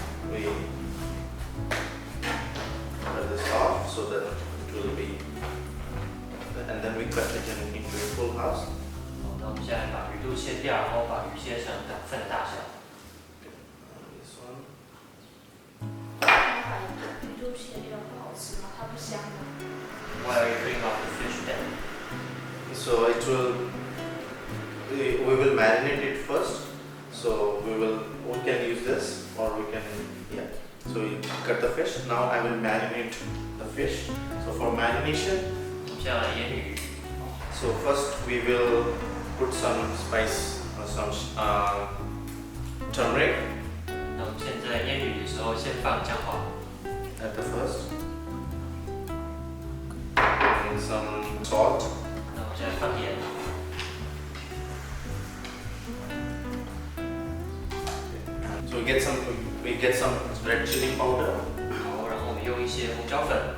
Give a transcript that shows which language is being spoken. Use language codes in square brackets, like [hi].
[en] We cut this off so that it will be, and then we cut it into full halves. [zh] 好，那我们现在把鱼肚切掉，然后把鱼切成2份的大小。 [en] This one. [zh] 把鱼肚切掉不好吃吗？它不香吗？ [en] Why are you putting off the fish then? So it will. We will marinate it first. So we can use this, or we can, yeah. So we cut the fish. Now I will marinate the fish. So for marination, [zh] 我们现在来腌鱼。 [en] so first we will put some spice, some turmeric [zh] 那我们现在腌鱼的时候，先放姜黄， [en] at the first, and some salt, [zh] 那我们现在放盐， [en] so we get some red chili powder, [zh] 好，然后我们用一些胡椒粉，